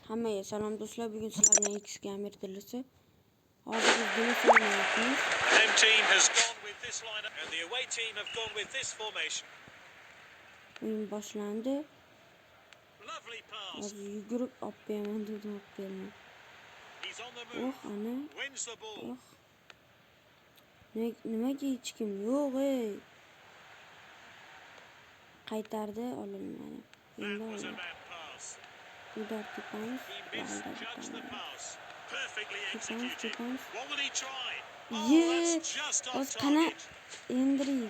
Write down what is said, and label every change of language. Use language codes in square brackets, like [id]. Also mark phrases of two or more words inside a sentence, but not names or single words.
[uz] Hammaga salom do'stlar. Bugun sizlar bilan X Gamer tilisi. Hozir biz buni o'ynayapmiz. [en] Home team has gone with this lineup and the away team have gone with this formation. [uz] O'yin boshlandi. [en] Lovely pass. [uz] Hozir yugurib olib beraman dedim, olib beraman. [en] He's on the move. [uz] Ana. [en] Wins the ball. [uz] Nimaga hech kim yo'q ey? Qaytardi, olinmadi. Endi oldi. Udar tepamiz. Tepamiz. O'z qana endirik.